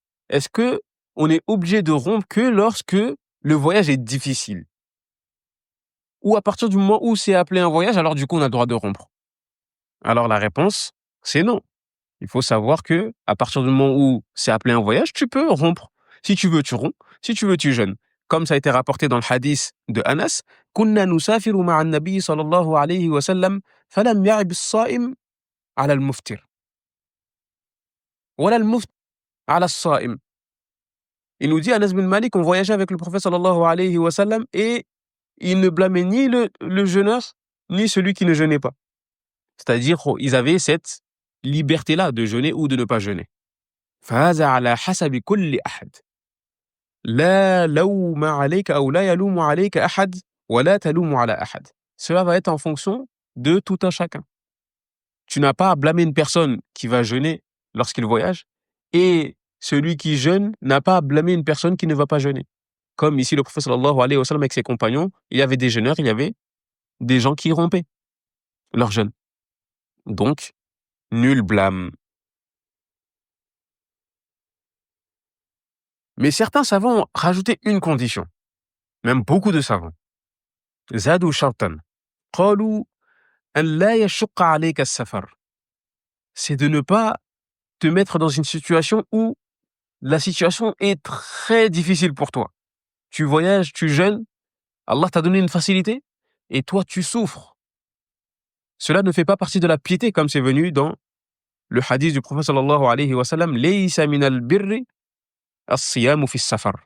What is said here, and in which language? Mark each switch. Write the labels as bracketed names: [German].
[French] Est-ce que on est obligé de rompre que lorsque le voyage est difficile? Ou à partir du moment où c'est appelé un voyage, alors du coup on a le droit de rompre? Alors la réponse, c'est non. Il faut savoir que à partir du moment où c'est appelé un voyage, tu peux rompre. Si tu veux, tu romps. Si tu veux, tu jeûnes. Comme ça a été rapporté dans le hadith de Anas, [Arabic] كنا نسافر مع النبي صلى الله عليه وسلم فلم يعب الصائم على المفطر ولا المفطر على الصائم. [French] Il nous dit, Anas bin Malik, on voyageait avec le prophète sallallahu alayhi wa sallam et il ne blâmait ni le jeûneur, ni celui qui ne jeûnait pas. C'est-à-dire, ils avaient cette liberté-là de jeûner ou de ne pas jeûner. [Arabic] فهذا على حسب كل أحد. لا لوم عليك أو لا يلوم عليك أحد ولا تلوم على أحد. [French] Cela va être en fonction de tout un chacun. Tu n'as pas à blâmer une personne qui va jeûner lorsqu'il voyage et celui qui jeûne n'a pas à blâmer une personne qui ne va pas jeûner. Comme ici le prophète sallallahu alayhi wa sallam avec ses compagnons, il y avait des jeûneurs, il y avait des gens qui rompaient leur jeûne. Donc, nul blâme. Mais certains savants ont rajouté une condition, même beaucoup de savants. [Arabic] زادوا شرطا قالوا أن لا يشق عليك السفر. [French] C'est de ne pas te mettre dans une situation où la situation est très difficile pour toi. Tu voyages, tu jeûnes, Allah t'a donné une facilité et toi tu souffres. Cela ne fait pas partie de la piété comme c'est venu dans le hadith du prophète sallallahu alayhi wa sallam, [Arabic] laysa min al-birri as-siyamu fi as-safar.